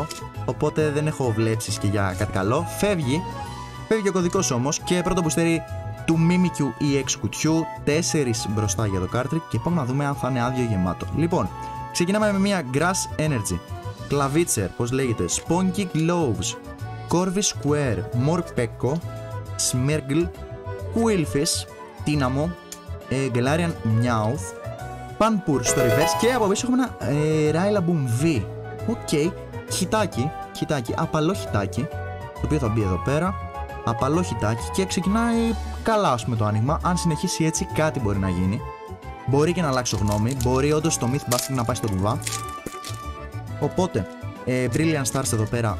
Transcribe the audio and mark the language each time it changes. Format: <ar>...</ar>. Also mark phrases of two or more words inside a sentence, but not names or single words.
<el>Οπότε δεν έχω βλέψεις και για κάτι καλό. Φεύγει ο κωδικός όμως και πρώτο μπουστέρι του Mimikyu EX κουτιού, 4 μπροστά για το cartridge και πάμε να δούμε αν θα είναι άδειο ή γεμάτο. Λοιπόν, ξεκινάμε με μια Grass Energy, Clavitcher, πώς λέγεται, Sponky Gloves, Corvi Square, Morpeko, Smirgle, Quillfish, Tynamo, Galarian Meowth, Panpour στο reverse και από πίσω έχουμε ένα Rillaboom V. Οκ, χιτάκι, απαλό χιτάκι, το οποίο θα μπει εδώ πέρα. Απαλό χιτάκι και ξεκινάει καλά, ας πούμε, το άνοιγμα. Αν συνεχίσει έτσι, κάτι μπορεί να γίνει. Μπορεί και να αλλάξω γνώμη. Μπορεί όντως το Myth Busting να πάει στο κουβά. Οπότε, Brilliant Stars εδώ πέρα.</el>